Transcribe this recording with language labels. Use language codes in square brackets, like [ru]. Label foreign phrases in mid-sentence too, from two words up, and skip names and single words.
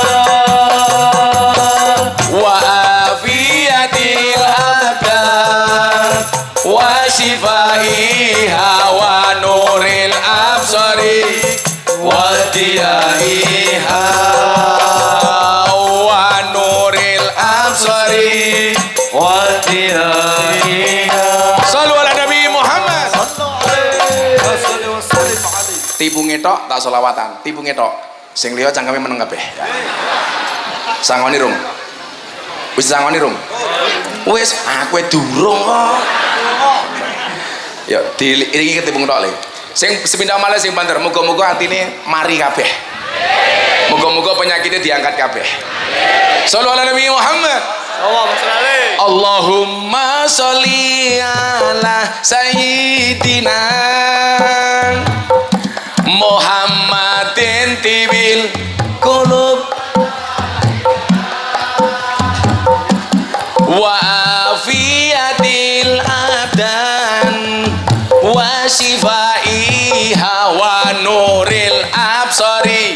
[ar] وعافية الأبدان وشفائها ونور الأبصار وضيائها ونور الأبصار وضيائها. صلوا على النبي محمد. [jv] Tipu ngetok tak selawatan, tipu ngetok sing liya cangkeme meneng kabeh. Sangoni rung. Wis sangoni rung. Wis aku durung kok. Ya iki ketipu ngetok le. Sing sepindah malih sing banter, muga-muga atine mari kabeh. Muga-muga penyakitnya diangkat kabeh. [ar] صلوا على النبي محمد. اللهم صل على سيدنا محمد طب القلوب وعافية الأبدان وشفائها ونور الأبصار.